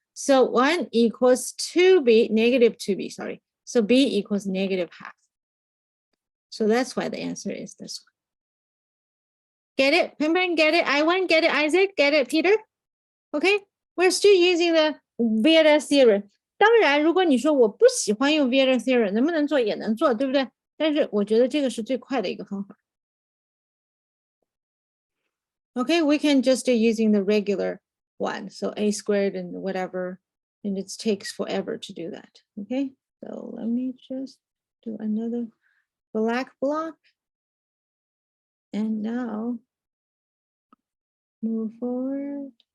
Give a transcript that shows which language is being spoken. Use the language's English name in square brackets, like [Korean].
[English] So 1 equals 2B, negative 2B, sorry. So B equals negative half. So that's why the answer is this one. Get it? Pimpen, get it? Iwan, get it? Isaac, get it? Peter? Okay, we're still using the Vieta theorem. [Chinese] 当然，如果你说我不喜欢用 Vieta theorem， 能不能做也能做，对不对？但是我觉得这个是最快的一个方法。 [English] Okay, we can just using the regular one, so a squared and whatever, and it takes forever to do that. Okay, so let me just do another black block. And now move forward.